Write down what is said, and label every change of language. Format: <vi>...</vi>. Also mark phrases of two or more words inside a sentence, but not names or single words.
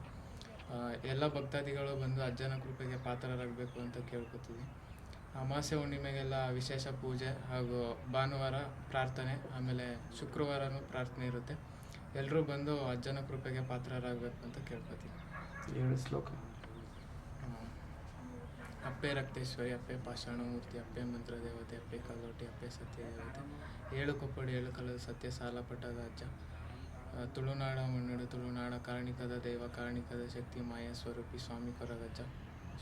<kn>ಎಲ್ಲ ಭಕ್ತಾದಿಗಳು ಬಂದು ಅಜ್ಜನ ಕೃಪೆಗೆ ಪಾತ್ರರಾಗಬೇಕು ಅಂತ ಕೇಳ್ಕೊತೀವಿ. ಅಮಾವಾಸ್ಯೆ ಹುಣ್ಣಿಮೆಗೆಲ್ಲ ವಿಶೇಷ ಪೂಜೆ ಹಾಗೂ ಭಾನುವಾರ ಪ್ರಾರ್ಥನೆ, ಆಮೇಲೆ ಶುಕ್ರವಾರನೂ ಪ್ರಾರ್ಥನೆ ಇರುತ್ತೆ. ಎಲ್ಲರೂ ಬಂದು ಅಜ್ಜನ ಕೃಪೆಗೆ ಪಾತ್ರರಾಗಬೇಕು ಅಂತ ಕೇಳ್ಕೊತೀವಿ. 7 ಶ್ಲೋಕ.</kn> <tcy>ಅಪ್ಪೆ ರಕ್ತೇಶ್ವರಿ, ಅಪ್ಪೆ ಪಾಷಾಣಮೂರ್ತಿ, ಅಪ್ಪೆ ಮಂತ್ರ ದೇವತೆ, ಅಪ್ಪೆ ಕಲ್ಲೋಟಿ, ಅಪ್ಪೆ ಸತ್ಯ ದೇವತೆ, 7 ಕೊಪ್ಪಡಿ 7 ಕಲ್ಲದ ಸತ್ಯ ಸಾಲ ಪಟ್ಟದ ಅಜ್ಜ, ತುಳುನಾಡ ಮಣ್ಣುಡು ತುಳುನಾಡ ಕಾರಣಿಕದ ದೈವ, ಕಾರಣಿಕದ ಶಕ್ತಿ, ಮಾಯಾ ಸ್ವರೂಪಿ ಸ್ವಾಮಿ ಕೊರಗಜ್ಜ.</tcy>